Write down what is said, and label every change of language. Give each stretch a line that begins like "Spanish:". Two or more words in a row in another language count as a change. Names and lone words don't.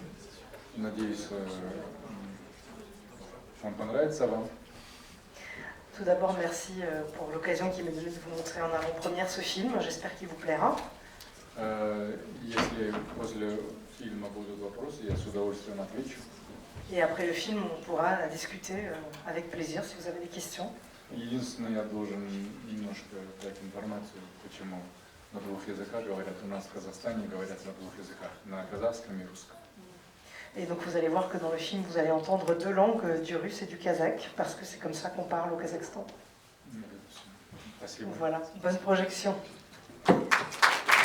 Russian: Надеюсь, он понравится вам.
French: Tout d'abord, merci pour l'occasion qui m'est donnée de vous montrer en avant-première ce film. J'espère qu'il vous plaira.
Russian: Если после фильма будут вопросы, я с удовольствием отвечу.
French: Et après le film, on pourra discuter avec plaisir si vous avez des questions.
Russian: Единственное, я должен немножко дать информацию, почему на двух языках говорят. У нас в Казахстане говорят на двух языках, на казахском и русском.
French: Et donc vous allez voir que dans le film, vous allez entendre deux langues, du russe et du kazakh, parce que c'est comme ça qu'on parle au Kazakhstan.
Russian: Спасибо.
French: Voilà, bonne projection.